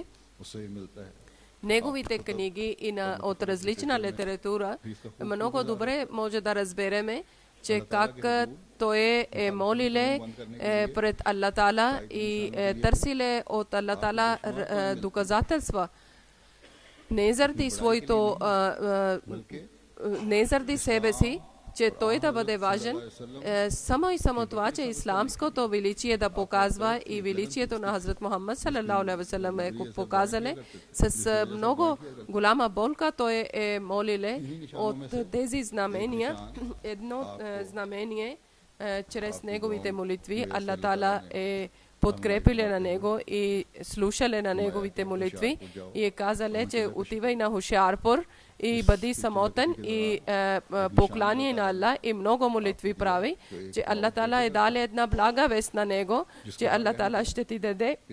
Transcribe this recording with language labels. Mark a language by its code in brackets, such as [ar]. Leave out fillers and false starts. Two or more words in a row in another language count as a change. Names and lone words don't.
[bg] Неговите книги и от различна литература много добре може да разбереме, че как той е молиле пред [ar] الله تعالى [bg] и търсиле от [ar] الله تعالى [bg] доказателства. Не заради своето, не заради себе си, че той да бъде важен, само и само това, че исламското величие да показва и величието на Хазрат Мухаммад [ar] صلى الله عليه وسلم [bg] е показале. С много голяма болка той е молиле от тези знамения. Едно знамение, чрез неговите молитви, [ar] الله تعالى [bg] е подкрепиле на него и слушале на неговите молитви и е казале, че отивай на Хошиарпур и бъди самотен и покланяй на Аллах и много молитви прави, че [ar] الله تعالى [bg] е дали една блага вест на него, че [ar] الله تعالى [bg] ще ти даде,